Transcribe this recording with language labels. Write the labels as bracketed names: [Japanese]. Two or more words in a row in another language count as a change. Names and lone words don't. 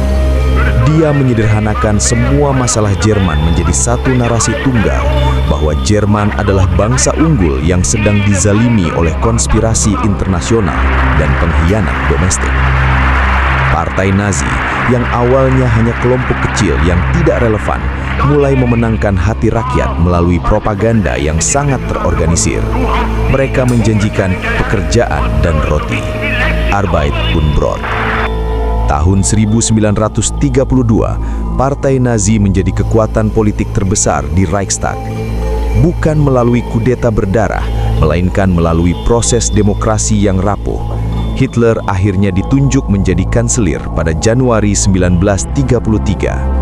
[Indonesian] Dia menyederhanakan semua masalah Jerman menjadi satu narasi tunggal, bahwa Jerman adalah bangsa unggul yang sedang dizalimi oleh konspirasi internasional dan pengkhianat domestik. Partai Nazi yang awalnya hanya kelompok kecil yang tidak relevan, mulai memenangkan hati rakyat melalui propaganda yang sangat terorganisir. Mereka menjanjikan pekerjaan dan roti. [German] Arbeit und Brot. [Indonesian] Tahun 1932, Partai Nazi menjadi kekuatan politik terbesar di Reichstag. Bukan melalui kudeta berdarah, melainkan melalui proses demokrasi yang rapuh. Hitler akhirnya ditunjuk menjadi kanselir pada Januari 1933.